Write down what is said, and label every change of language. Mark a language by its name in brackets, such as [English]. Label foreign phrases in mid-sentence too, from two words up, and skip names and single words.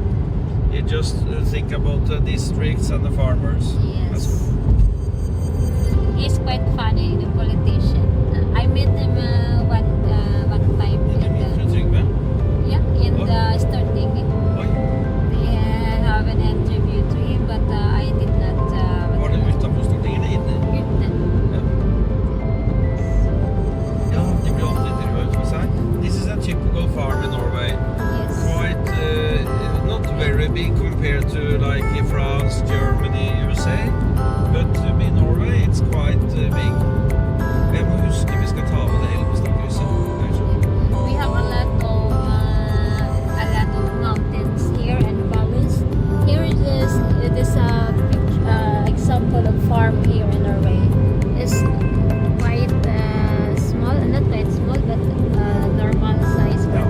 [English] He just think about the districts and the farmers. Yes. He's quite funny, the politician. I met him one time. Yeah, in the starting. They have an interview to him, but I did not. [Norwegian] Var det utenfor Stortinget eller inne? Ute. Ja, de blir alltid intervjuet for seg. [English] This is a typical farm in Norway. Yes. Quite not very big compared to like France, Germany, USA, but in Norway it's quite big. [Norwegian] Jeg må huske vi skal ta med det Elvestadkrysset. [English] We have a lot of mountains here and valleys. Here it is a example of farm here in Norway. It's quite small, not quite small, but normal size.